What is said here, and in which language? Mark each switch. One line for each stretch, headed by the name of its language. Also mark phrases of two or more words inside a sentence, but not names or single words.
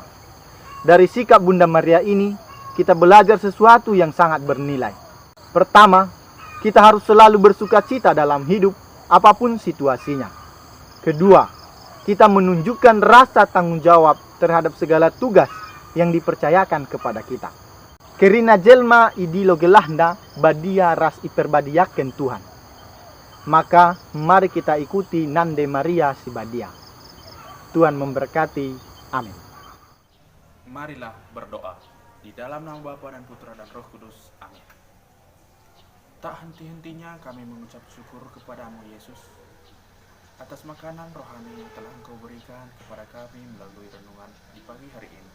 Indonesian: Dari sikap Bunda Maria ini, kita belajar sesuatu yang sangat bernilai. Pertama, kita harus selalu bersuka cita dalam hidup, apapun situasinya. Kedua, kita menunjukkan rasa tanggung jawab terhadap segala tugas yang dipercayakan kepada kita.
Batak Karo: Kerina jelma idilo gelahna badia ras iperbadiaken Tuhan.
Indonesian: Maka mari kita ikuti Nande Maria si Badia. Tuhan memberkati. Amin. Marilah berdoa. Di dalam nama Bapa dan Putra dan Roh Kudus. Amin. Tak henti-hentinya kami mengucap syukur kepadamu Yesus, atas makanan rohani yang telah Engkau berikan kepada kami melalui renungan di pagi hari ini.